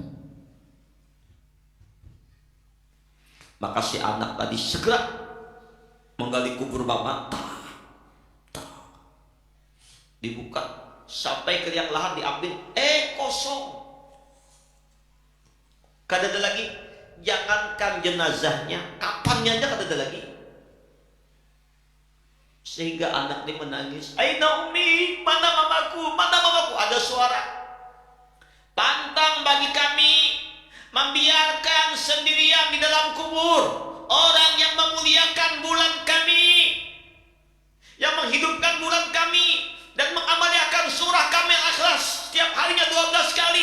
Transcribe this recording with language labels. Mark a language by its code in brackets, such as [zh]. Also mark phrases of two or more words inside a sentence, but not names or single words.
[id] Maka si anak tadi segera menggali kubur mama, dibuka sampai ke liang lahat diambil, kosong. [bjn] Kadada lagi, jangankan jenazahnya, kapannya aja kadada lagi. [id] Sehingga anak ini menangis, [ar] أين أمي, [id] mana mamaku, mana mamaku. Ada suara, pantang bagi kami membiarkan sendirian di dalam kubur orang yang memuliakan bulan kami, yang menghidupkan bulan kami dan mengamaliakan surah kami Al-Ikhlas setiap harinya 12 kali.